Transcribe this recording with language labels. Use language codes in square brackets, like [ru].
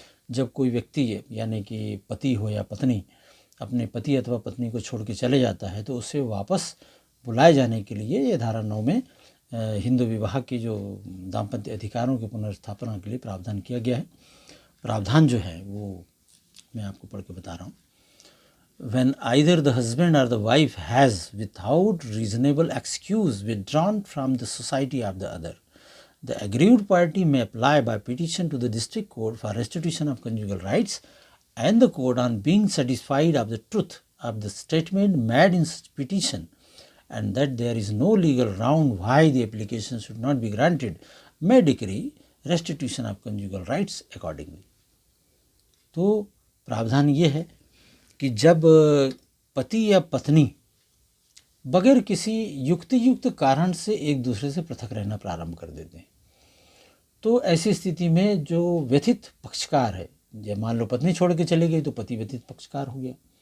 [hi] जब कोई व्यक्ति यानी कि पति हो या पत्नी अपने पति अथवा पत्नी को छोड़ के चले जाता है तो उसे वापस बुलाए जाने के लिए ये धारा 9 में हिंदू विवाह की जो दाम्पत्य अधिकारों की पुनर्स्थापना के लिए प्रावधान किया गया है। प्रावधान जो है वो मैं आपको पढ़ के बता रहा हूँ। [en] When either the husband or the wife has without reasonable excuse withdrawn from the society of the other, the aggrieved party may apply by petition to the district court for restitution of conjugal rights, and the court, on being satisfied of the truth of the statement made in such petition and that there is no legal ground why the application should not be granted, may decree restitution of conjugal rights accordingly. [hi] तो प्रावधान ये है कि जब पति या पत्नी बगैर किसी युक्तियुक्त कारण से एक दूसरे से पृथक रहना प्रारंभ कर देते हैं तो ऐसी स्थिति में जो व्यथित पक्षकार है, जब मान लो पत्नी छोड़ के चली गई तो पति व्यथित पक्षकार हो गया